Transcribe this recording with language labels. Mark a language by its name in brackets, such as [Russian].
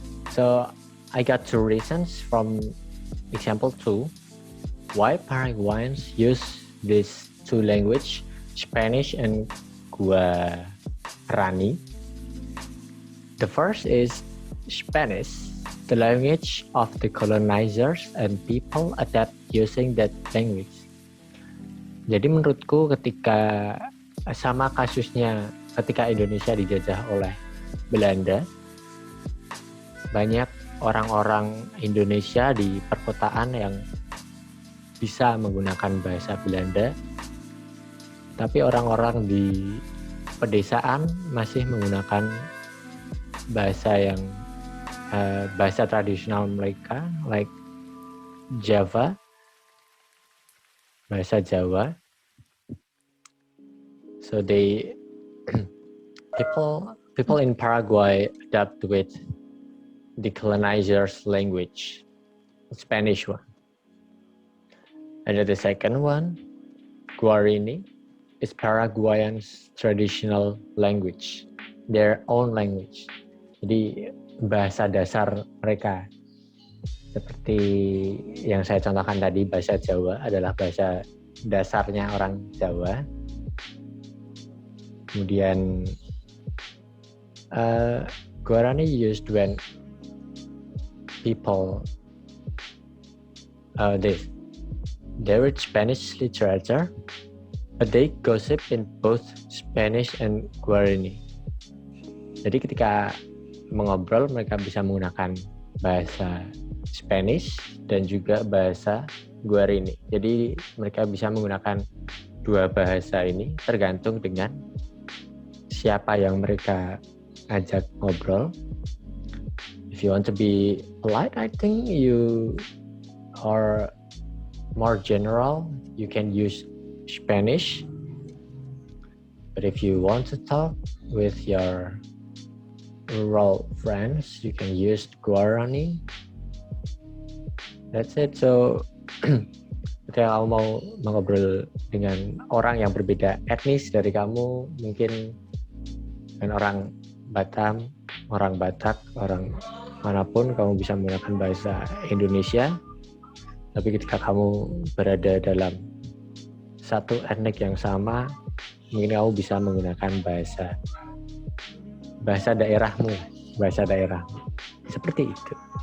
[English] So I got 2 reasons from example 2 why Paraguayans use these 2 languages, Spanish and Guarani. The first is Spanish, the language of the colonizers, and people adapt using that language. [Indonesian] Jadi menurutku ketika sama kasusnya ketika Indonesia dijajah oleh Belanda, banyak orang-orang Indonesia di perkotaan yang bisa menggunakan bahasa Belanda, tapi orang-orang di pedesaan masih menggunakan bahasa bahasa tradisional mereka, like Java, bahasa Jawa. [English] So people in Paraguay adapt with the colonizers' language, Spanish one. And the second one, Guarani, is Paraguayans' traditional language, their own language. [Indonesian] Jadi bahasa dasar mereka. Seperti yang saya contohkan tadi, bahasa Jawa adalah bahasa dasarnya orang Jawa. [English] Kemudian Guarani used when people they read Spanish literature, but they gossip in both Spanish and Guarani. [Indonesian] Jadi ketika mengobrol mereka bisa menggunakan bahasa Spanish dan juga bahasa Guarani. Jadi mereka bisa menggunakan 2 bahasa ini tergantung dengan siapa yang mereka ajak ngobrol. [English] If you want to be polite, I think you are more general. You can use Spanish. But if you want to talk with your rural friends, you can use Guarani. That's it. So [Indonesian] ketika kamu mau mengobrol dengan orang yang berbeda etnis dari kamu, mungkin dengan orang Batam, orang Batak, orang manapun, kamu bisa menggunakan bahasa Indonesia. Tapi ketika kamu berada dalam satu etnik yang sama, mungkin kamu bisa menggunakan bahasa daerahmu, seperti itu.